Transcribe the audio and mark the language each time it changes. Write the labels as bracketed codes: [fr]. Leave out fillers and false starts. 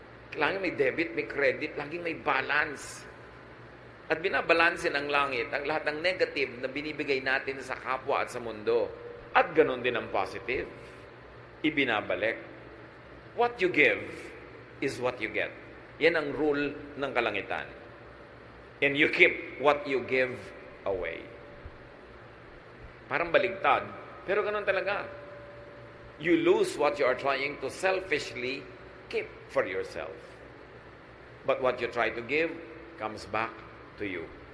[tl] Kailangan may debit, may credit, laging may balance. At binabalansin ng langit ang lahat ng negative na binibigay natin sa kapwa at sa mundo. At ganun din ang positive. Ibinabalik. [en] What you give is what you get. [tl] Yan ang rule ng kalangitan. [en] And you keep what you give away. [tl] Parang baligtad, pero ganun talaga. [en] You lose what you are trying to selfishly keep for yourself. But what you try to give comes back to you.